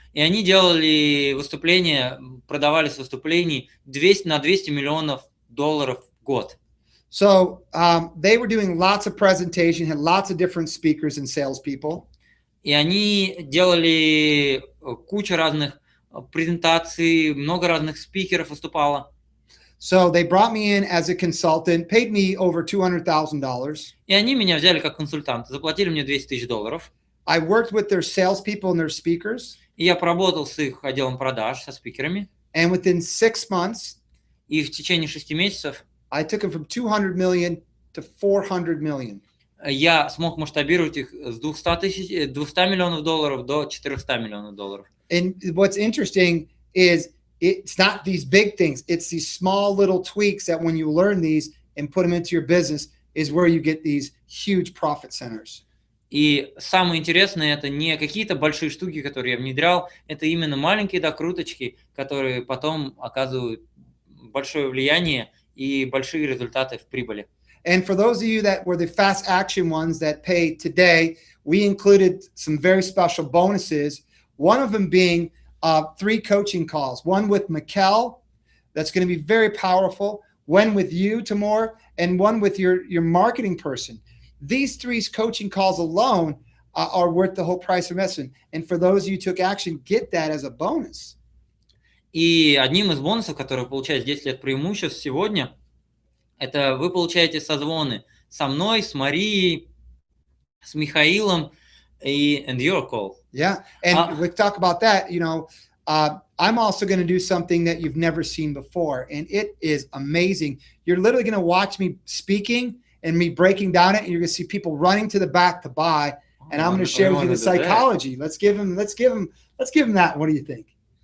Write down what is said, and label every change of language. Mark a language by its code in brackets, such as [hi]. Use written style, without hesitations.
[ru] И они делали выступления, продавались выступлений на 200 миллионов долларов в год. [en] So they were doing lots of presentation, had lots of different speakers and salespeople. [ru] И они делали кучу разных презентаций, много разных спикеров выступало. [en] So they brought me in as a consultant, paid me over $200,000. [ru] И они меня взяли как консультанта, заплатили мне $200 000. [en] I worked with their salespeople and their speakers. [ru] И я поработал с их отделом продаж, со спикерами. [en] And within 6 months, [ru] и в течение 6 месяцев [en] I took them from 200 million to 400 million. [ru] Я смог масштабировать их с 200 миллионов долларов до 400 миллионов долларов. [en] And what's interesting is it's not these big things. It's these small little tweaks that when you learn these and put them into your business is where you get these huge profit centers. [ru] И самое интересное, это не какие-то большие штуки, которые я внедрял, это именно маленькие докруточки, которые потом оказывают большое влияние и большие результаты в прибыли. [en] And for those of you that were the fast action ones that paid today, we included some very special bonuses. One of them being 3 coaching calls. One with Mikkel, that's going to be very powerful. One with you, Timur, and one with your marketing person. These 3 coaching calls alone are worth the whole price of investment. And for those of you who took action, get that as a bonus. [ru] И одним из бонусов, который вы получаете 10 лет преимуществ сегодня, это вы получаете созвоны со мной, с Марией, с Михаилом и [en] and your call. Yeah, and we talk about that. I'm also going to do something that you've never seen before, and it is amazing. You're literally going to watch me speaking and me breaking down it, and you're going to see people running to the back to buy. And I'm going to share with you the psychology. Let's give them that. What do you think?